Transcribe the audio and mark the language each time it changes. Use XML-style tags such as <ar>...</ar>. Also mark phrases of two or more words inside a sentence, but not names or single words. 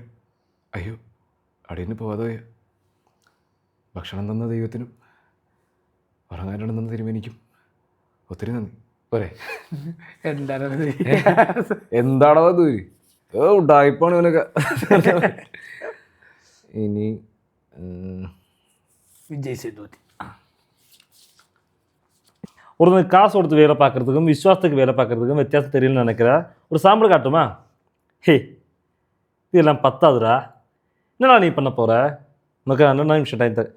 <ml>അയ്യോ അടിയന് പോവാതെ പോയ, ഭക്ഷണം തന്ന ദൈവത്തിനും ഉറങ്ങാനുണ്ടെന്ന് തിരുമേനിക്കും ഒത്തിരി നന്ദി. പോരെ? എന്താണോ ദൂരി ഉണ്ടായിപ്പാണ് ഇവനൊക്കെ. ഇനി</ml> <ta>விஜய் சேதுபதி. ஒரு காசு கொடுத்து வேலை பார்க்குறதுக்கும் விசுவாசத்துக்கு வேலை பார்க்குறதுக்கும் வித்தியாசம் தெரியலன்னு நினைக்கிற. ஒரு சாம்பிள் காட்டுமா? ஹே இதெல்லாம் பத்தாதுடா. என்னடா நீ பண்ண போகிற? உனக்கு 2 நிமிஷம் டைம் தரேன்.</ta>